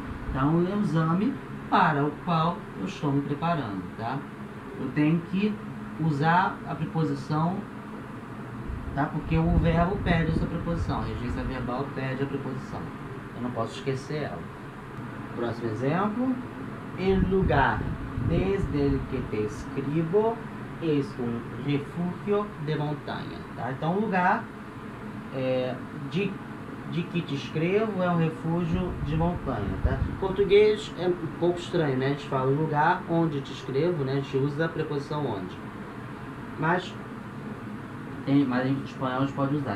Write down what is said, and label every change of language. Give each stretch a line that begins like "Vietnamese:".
Portuguese: Então, o exame para o qual eu estou me preparando, tá? Eu tenho que usar a preposição, tá? Porque o verbo pede essa preposição, a regência verbal pede a preposição. Eu não posso esquecer ela. Próximo exemplo.
Spanish: El lugar desde el que te escribo es un refugio de montaña, tá?
Portuguese: Então, o lugar de que te escrevo é um refúgio de montanha, tá? Em português é um pouco estranho, né? A gente fala o lugar onde te escrevo, né? A gente usa a preposição onde. Mas em espanhol a gente pode usar.